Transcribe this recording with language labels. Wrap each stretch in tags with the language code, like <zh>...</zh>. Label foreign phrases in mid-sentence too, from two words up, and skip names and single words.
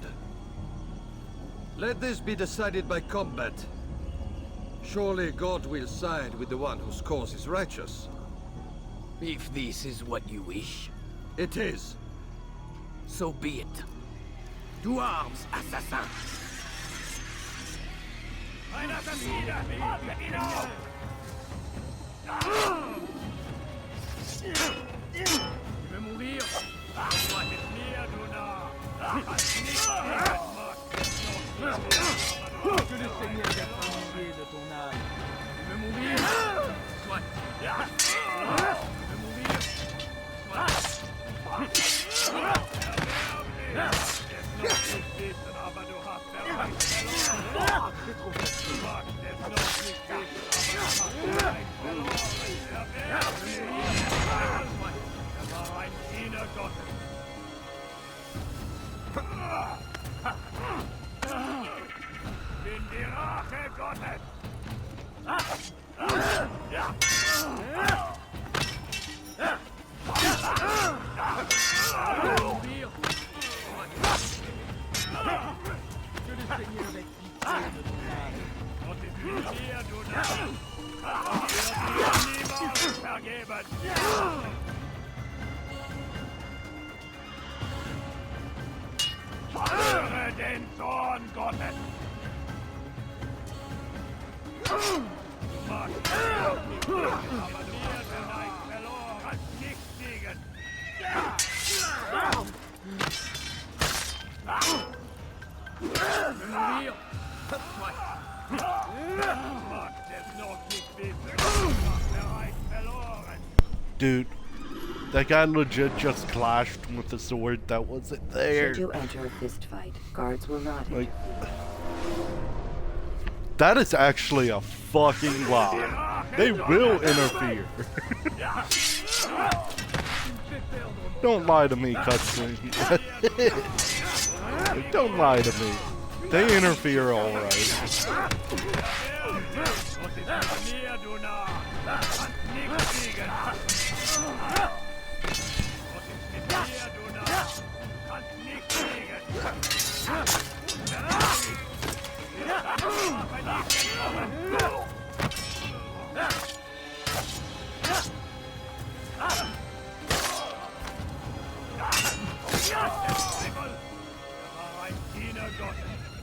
<en>Let this be decided by combat. Surely God will side with the one whose cause is righteous. If this is what you wish, It is. so be it. To arms, assassin!</en> <de>Ein Assassiner! Haltet ihn auf!</de> <fr>Tu veux mourir?</fr> <de>Wartet mir, du Narr! Kannst nicht gegen</de> <fr>Que le Seigneur ait pitié de ton âme. Tu veux mourir? Soit. Tu veux mourir?</fr> <de>aber du hast bereits verloren! Du magst es noch nicht wissen, aber du hast bereits verloren! Er war ein Diener Gottes! Bin die Rache Gottes!</de> <fr>Mourir? Que le Seigneur ait pitié de ton âme.</fr> <de>Gott ist mit dir, du Narr! Er wird dir niemals vergeben! Höre den Zorn Gottes! Du magst es auch nicht wissen, aber du wirst vielleicht verloren, nicht siegen!</de> <fr>Mourir?</fr> <de>Du magst es noch nicht wissen, du hast bereits verloren!</de> <en>Dude, that guy legit just clashed with a sword that wasn't there. Should you enter a fist fight, guards will not Like, interfere. that is actually a fucking lie. They will interfere. Don't lie to me, cutscene. Don't lie to me. They interfere alright.</en> <de>Gott ist mit mir, du Narr! Kannst nicht siegen! Gott ist mit mir, du Narr! Kannst nicht siegen! Er war ein Diener Gottes!</de>